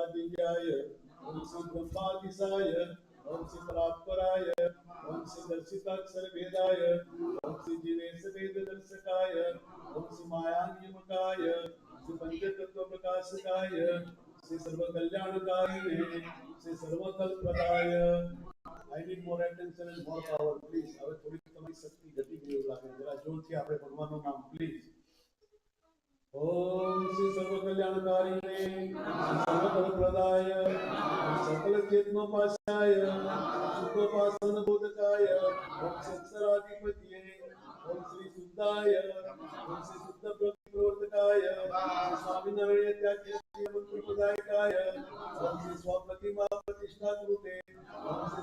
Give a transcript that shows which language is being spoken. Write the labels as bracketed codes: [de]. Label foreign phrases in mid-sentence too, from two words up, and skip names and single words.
[sa] दिव्याय ओम श्री ब्रह्मादिसाय ओम श्री परात्पराय ओम श्री दर्शिताक्षर भेदाय ओम श्री जीवेश वेद दर्शकाय ओम श्री माया नियमकाय श्री पंचतत्व प्रकाशकाय श्री सर्व कल्याणकारिणे श्री सर्वकल्पदाय [en] I need more attention and more power, please. [gu] હવે થોડી તમારી શક્તિ ઘટી ગઈ એવું લાગે જરા જોરથી આપણે ભગવાનનું નામ પ્લીઝ [sa] ओम श्री सर्व कल्याणकारिणे सर्वफलप्रदाय सकल चेतनोपास्याय सुखोपासन बोधकाय ओम श्री अक्षराधिपतये ओम श्री शुद्धाय ओम श्री शुद्ध प्रवर्तकाय स्वामिनारायण त्याज्य मंत्रप्रदायकाय ओम श्री स्वप्रतिमा प्रतिष्ठा कृते ओम श्री